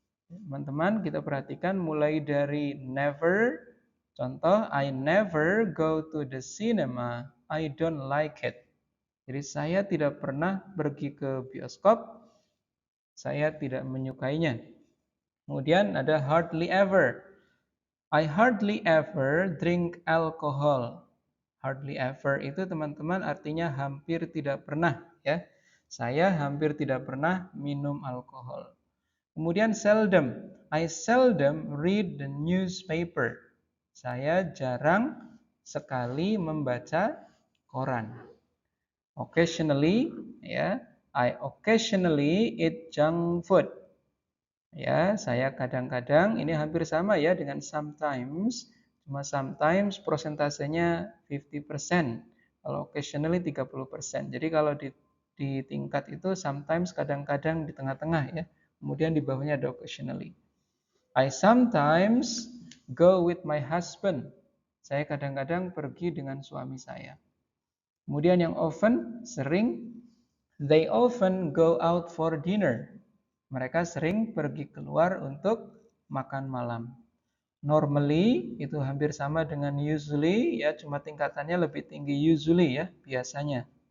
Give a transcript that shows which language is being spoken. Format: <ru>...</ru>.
<id>Teman-teman kita perhatikan mulai dari never.</id> <en>Contoh, I never go to the cinema. I don't like it.</en> <id>Jadi saya tidak pernah pergi ke bioskop. Saya tidak menyukainya. Kemudian ada hardly ever.</id> <en>I hardly ever drink alcohol.</en> <id>Hardly ever itu teman-teman artinya hampir tidak pernah ya. Saya hampir tidak pernah minum alkohol. Kemudian seldom.</id> <en>I seldom read the newspaper.</en> <id>Saya jarang sekali membaca koran.</id> <en>Occasionally ya. I occasionally eat junk food.</en> <id>Ya, saya kadang-kadang ini hampir sama ya dengan sometimes. Cuma sometimes prosentasenya 50%. Kalau occasionally 30%. Jadi kalau di tingkat itu sometimes kadang-kadang di tengah-tengah ya. Kemudian di bawahnya ada occasionally.</id> <en>I sometimes go with my husband.</en> <id>Saya kadang-kadang pergi dengan suami saya. Kemudian yang often, sering.</id> <en>They often go out for dinner.</en> <id>Mereka sering pergi keluar untuk makan malam. Normally itu hampir sama dengan usually ya, cuma tingkatannya lebih tinggi usually ya, biasanya.</id>